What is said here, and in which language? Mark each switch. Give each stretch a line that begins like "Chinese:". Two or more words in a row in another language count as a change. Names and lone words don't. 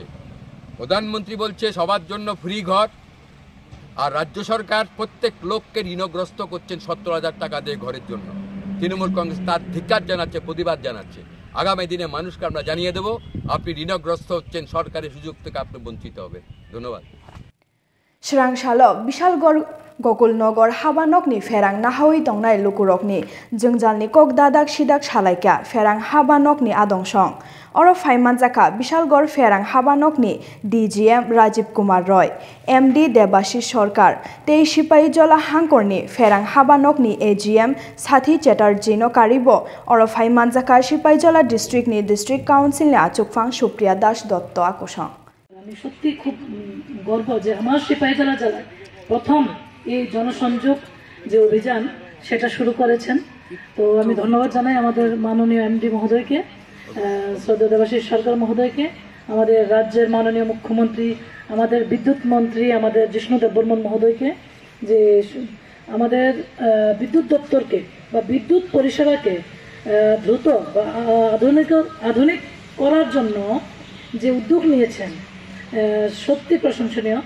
Bangla: প্রধানমন্ত্রী বলছে সবার জন্য ফ্রি ঘর, আর রাজ্য সরকার প্রত্যেক লোককে ঋণগ্রস্ত করছেন 70,000 টাকা দিয়ে ঘরের জন্য। তৃণমূল কংগ্রেস তার ধিক্কার জানাচ্ছে, প্রতিবাদ জানাচ্ছে। আগামী দিনে মানুষকে আমরা জানিয়ে দেব আপনি ঋণগ্রস্ত হচ্ছেন, সরকারি সুযোগ থেকে আপনি বঞ্চিত হবে। ধন্যবাদ।
Kok Borok: Srangshalo Bishalgor Gokulnogor Habanokni Ferang Nahawi Dongnai Lukurokni Jungjalni Kok Dadak Shidak Shalaika Ferang Habanokni Adongsong Oro Faimanjaka Bishalgor Ferang Habanokni DGM Rajiv Kumar Roy MD Debashish Sorkar Tei Sipai Jola Hangkorni Ferang Habanokni AGM Sathi Chatterjee no Karibo Oro Faimanjaka Sipai Jola District ni District Council ni Achukfang Supriya Das Dotto Akosong
Bangla: আমি সত্যি খুব গর্ব যে আমার সিপাহীজলা জেলায় প্রথম এই জনসংযোগ যে অভিযান সেটা শুরু করেছেন। তো আমি ধন্যবাদ জানাই আমাদের মাননীয় এমডি মহোদয়কে, শ্রদ্ধেয় দেবাশিস সরকার মহোদয়কে, আমাদের রাজ্যের মাননীয় মুখ্যমন্ত্রী, আমাদের বিদ্যুৎ মন্ত্রী আমাদের জিষ্ণু দেববর্মন মহোদয়কে, যে আমাদের বিদ্যুৎ দপ্তরকে বা বিদ্যুৎ পরিষেবাকে দ্রুত বা আধুনিক করার জন্য যে উদ্যোগ নিয়েছেন সত্যি প্রশংসনীয়।